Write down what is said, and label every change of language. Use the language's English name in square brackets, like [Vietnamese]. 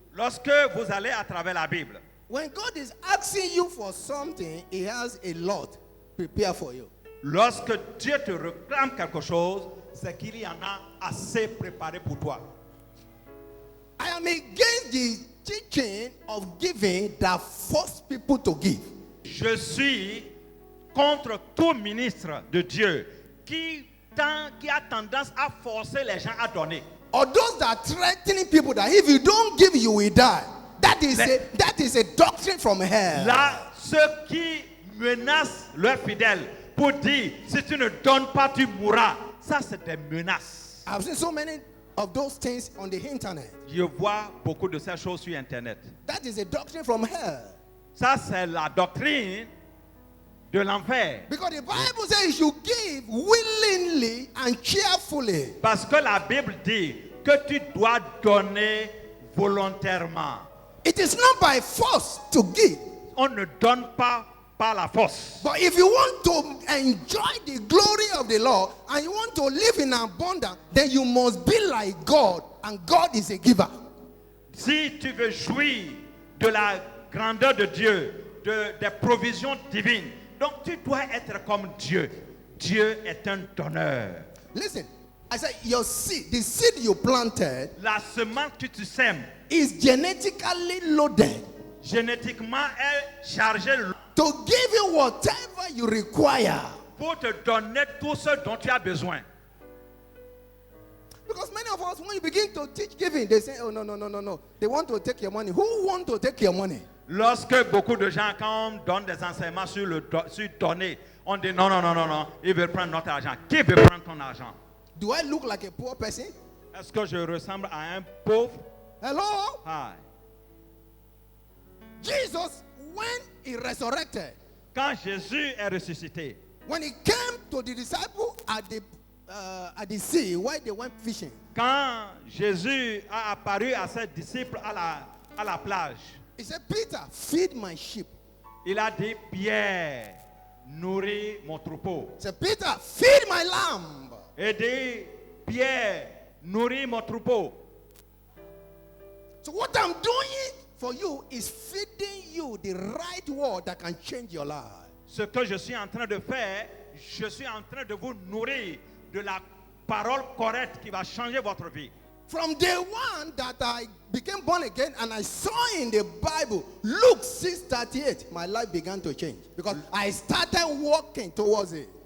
[French] lorsque vous allez à travers la Bible, [English] when God is asking you for something, He has a lot prepared for you. [French] lorsque Dieu te réclame quelque chose, c'est qu'il y en a assez préparé pour toi. [English] I am against the teaching of giving that force people to give. [French] Je suis contre tout ministre de Dieu qui a tendance à forcer les gens à donner. [English] Or those that are threatening people that if you don't give, you will die. That is a doctrine from hell. [French] Là, ceux qui menacent leurs fidèles pour dire si tu ne donnes pas, tu mourras. Ça, c'est des menaces. [English] I've seen so many of those things on the internet. [French] Je vois beaucoup de ces choses sur Internet. [English] That is a doctrine from hell. [French] Ça, c'est la doctrine de l'enfer. [English] Because the Bible says you should give willingly and cheerfully. [French] Parce que la Bible dit que tu dois donner volontairement. [English] It is not by force to give. [French] On ne donne pas par la force. [English] But if you want to enjoy the glory of the Lord and you want to live in abundance, then you must be like God, and God is a giver. [French] Si tu veux jouir de la grandeur de Dieu, des provisions divines, donc tu dois être comme Dieu. Dieu est un donneur. [English] Listen, I said your seed, the seed you planted, [French] La semence que tu sèmes, [English] is genetically loaded [French] génétiquement, est chargée [English] to give you whatever you require. [French] pour te donner tout ce dont tu as besoin. [English] Because many of us, when you begin to teach giving, they say, oh, no. They want to take your money. Who want to take your money? [French] Lorsque beaucoup de gens, quand on donne des enseignements sur donner, on dit non, ils veulent prendre notre argent. Qui veut prendre ton argent? [English] Do I look like a poor person? [French] Est-ce que je ressemble à un pauvre? [English] Hello? Hi. Jesus, when he resurrected, [French] Quand Jésus est ressuscité, [English] when he came to the disciples at the sea where they went fishing, [French] quand Jésus a apparu à ses disciples à la plage, [English] he said, Peter, feed my sheep. [French] il a dit, Pierre, nourris mon troupeau. [English] He said, Peter, feed my lamb. [French] Et dit, Pierre, nourris mon troupeau. [English] So what I'm doing for you is feeding you the right word that can change your life. [French] Ce que je suis en train de faire, je suis en train de vous nourrir de la parole correcte qui va changer votre vie. [English] From day one that I became born again and I saw in the Bible, Luke 6:38, my life began to change because I started walking towards it.